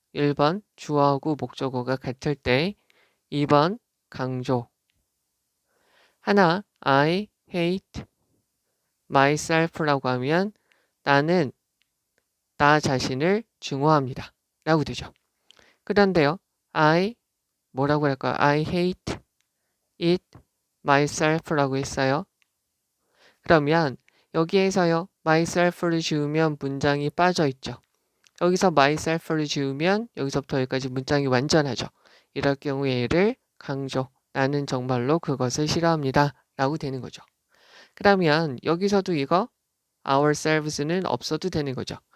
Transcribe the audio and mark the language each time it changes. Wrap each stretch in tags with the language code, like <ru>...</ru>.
<ko>1번 주어하고 목적어가 같을 때, 2번 강조. 하나</ko> <en>I hate myself</en> <ko>라고 하면 나는 나 자신을 증오합니다 라고 되죠. 그런데요. I 뭐라고 할까요?</ko> <en>I hate it myself</en> <ko>라고 했어요. 그러면 여기에서요. myself를 지우면 문장이 빠져 있죠. 여기서 myself를 지우면 여기서부터 여기까지 문장이 완전하죠. 이럴 경우에 얘를 강조. 나는 정말로 그것을 싫어합니다 라고 되는 거죠. 그러면 여기서도 이거 ourselves는 없어도 되는 거죠.</ko>